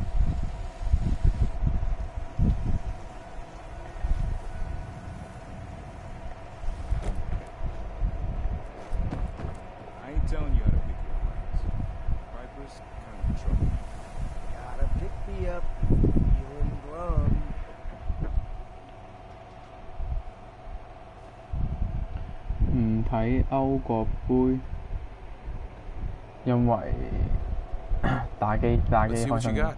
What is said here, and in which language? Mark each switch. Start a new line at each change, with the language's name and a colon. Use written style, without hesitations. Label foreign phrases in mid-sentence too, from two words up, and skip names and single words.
English: I ain't telling you how to pick your friends. Piper's kind of trouble. Gotta pick me up. Feeling glum.
Cantonese: 唔睇歐國杯，因為打機
English: Let's see
Cantonese: 開
English: what you
Cantonese: 心。
English: got.